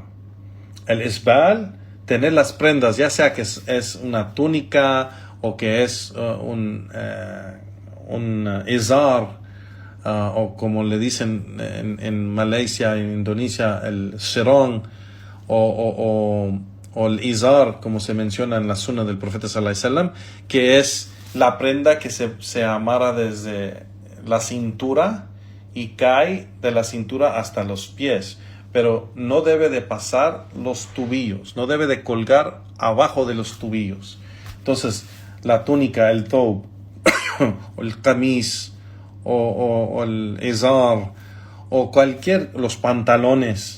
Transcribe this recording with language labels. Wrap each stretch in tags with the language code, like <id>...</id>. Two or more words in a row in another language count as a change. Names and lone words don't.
<es>El isbal, tener las prendas, ya sea que es una túnica o que es un izar, o como le dicen en Malasia, en Indonesia, el serón, o el izar, como se menciona en la sunna del profeta</es> <ar>صلى الله عليه وسلم,</ar> <es>que es la prenda que se amarra desde la cintura y cae de la cintura hasta los pies, pero no debe de pasar los tobillos, no debe de colgar abajo de los tobillos. Entonces, la túnica, el thob, o el camis, o el izar, o los pantalones.</es>